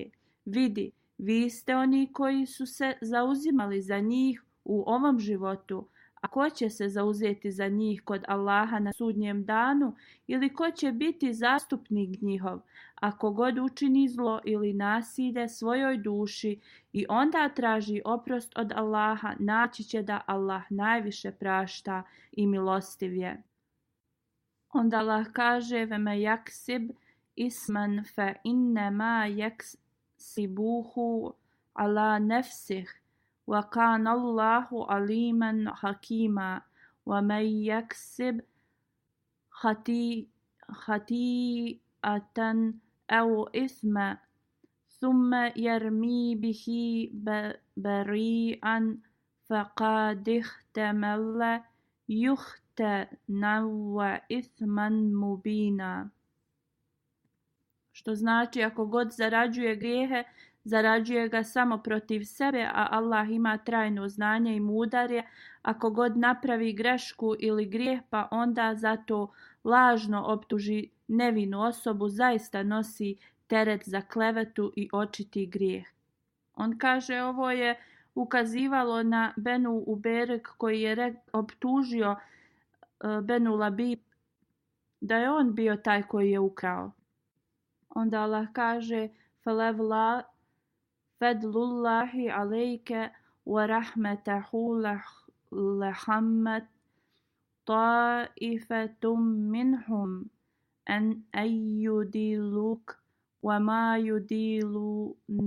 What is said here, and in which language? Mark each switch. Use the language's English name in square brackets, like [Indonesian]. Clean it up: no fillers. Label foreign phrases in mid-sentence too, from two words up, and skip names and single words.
[Bosnian] Vidi, vi ste oni koji su se zauzimali za njih u ovom životu, a ko će se zauzeti za njih kod Allaha na sudnjem danu, ili ko će biti zastupnik njihov, ako god učini zlo ili nasilje svojoj duši i onda traži oprost od Allaha, naći će da Allah najviše prašta i milostiv je. Onda Allah kaže: [Arabic] ومن يكسب إثما فإنما يكسبه على نفسه وكان الله عليما حكيما ومن يكسب خطيئة أو إثما ثم يرم به بريئا فقد احتمل وإثما مبينا. [Bosnian] Što znači, ako god zarađuje grijehe Zarađuje ga samo protiv sebe, a Allah ima trajno znanje i mudar je. Ako god napravi grešku ili grijeh, pa onda zato lažno optuži nevinu osobu, zaista nosi teret za klevetu i očiti grijeh. On kaže, ovo je ukazivalo na Benu Uberek koji je optužio Benu Labib da je on bio taj koji je ukrao. Onda Allah kaže, [Arabic] فَلَوْلَا فَضْلُ اللَّهِ عَلَيْكَ وَرَحْمَتُهُ لَهَمَّتْ طَائِفَةٌ مِّنْهُمْ أَنْ يُضِلُّوكَ وَمَا يُضِلُّونَ